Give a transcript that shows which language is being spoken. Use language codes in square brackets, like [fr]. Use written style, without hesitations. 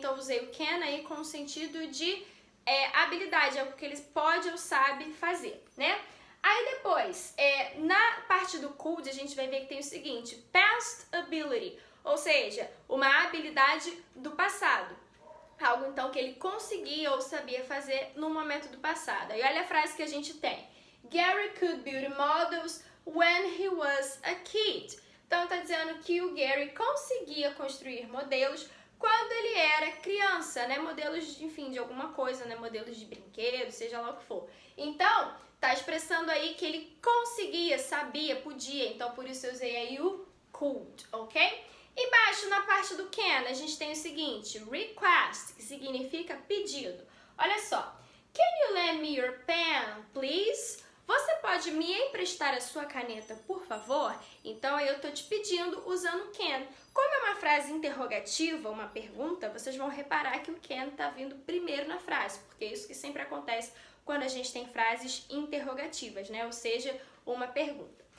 [pt] Então, usei o can aí com o sentido de habilidade, algo que ele pode ou sabe fazer, né? Aí depois, na parte do could, a gente vai ver que tem o seguinte: [en] past ability, [pt] ou seja, uma habilidade do passado. Algo, então, que ele conseguia ou sabia fazer no momento do passado. Aí olha a frase que a gente tem. [en] Gary could build models when he was a kid. [pt] Então, está dizendo que o Gary conseguia construir modelos quando ele era criança, né? Modelos, enfim, de alguma coisa, né? Modelos de brinquedo, seja lá o que for. Então, está expressando aí que ele conseguia, sabia, podia. Então, por isso eu usei aí o could, ok? Embaixo, na parte do can, a gente tem o seguinte, request, que significa pedido. Olha só. [en] Can you lend me your pen, please? [pt] Você pode me emprestar a sua caneta, por favor? Então, eu estou te pedindo usando can. Como é uma frase interrogativa, uma pergunta, vocês vão reparar que o can está vindo primeiro na frase, porque é isso que sempre acontece quando a gente tem frases interrogativas, né? Ou seja, uma pergunta.